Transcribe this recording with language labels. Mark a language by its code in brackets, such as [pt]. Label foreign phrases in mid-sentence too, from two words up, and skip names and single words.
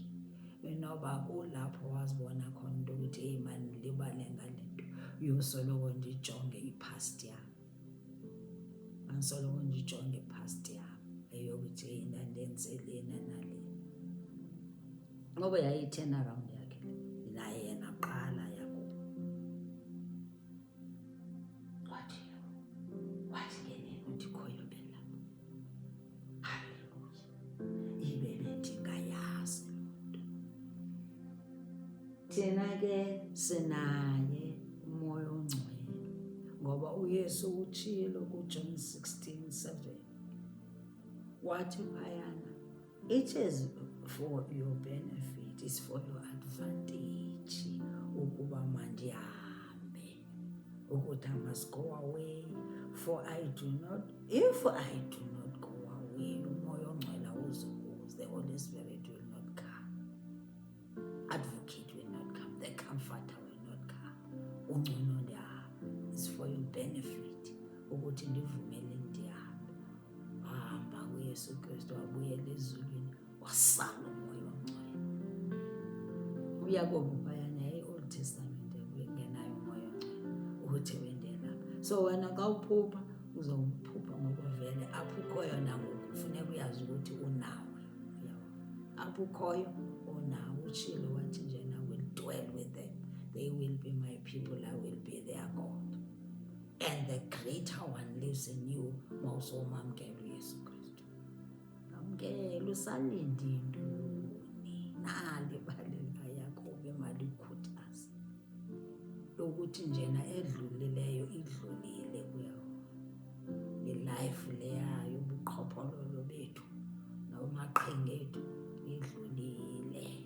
[xh] Inoba kulapho wazibona khona into yokuthi eyi mandilibale ngale nto yosoloko ndijonge ipast yam. Mandisoloko ndijonge ipast yam eyokuthi eyi ndandenzele nale. Ngoba yayi-turn around yakhe naye yena qala Yakobo. Wathi ngenene uNdikhoyo belapha. Haleluya. Ibe bendingayazi loo nto. Thina ke sinaye uMoya oNgcwele ngoba uYesu utshilo kuJohn 16:7. Wathi phayana, [en] it is for your benefit, is for your advantage [xh] ukuba mandihambe, ukuthi [en] I must go away, for if I do not go away, [xh] uMoya oNgcwele awuzukuza, [en] the Holy Spirit will not come, advocate will not come, the comforter will not come. [xh] Ungcono ndihambe, [en] it's for your benefit [xh] ukuthi ndivumele ndihambe. Wahamba kuYesu Kristu, wabuyela ezulwini, wasala uMoya oNgcwele. uYakobo phayana e-Old Testament ngenayo uMoya oNgcwele ukuthi wendela. So wena xa uphupha uzawuphupha ngokuvele apho ukhoyo nangoku kufuneka uyazi ukuthi unawe. Apho ukhoyo unawe, utshilo wathi njena, [en] I will dwell with them, they will be my people, I will be their God, and the greater one lives in you. [xh] Mawusomamkela uYesu Kristu. Yamkela, usalinde intoni? Nali ibali likaYakobe malikhuthaze lokuthi njena edlulileyo idlulile kuyo. Ilife leyayo, ubuqhophololo bethu namaqhinga ethu idlulile.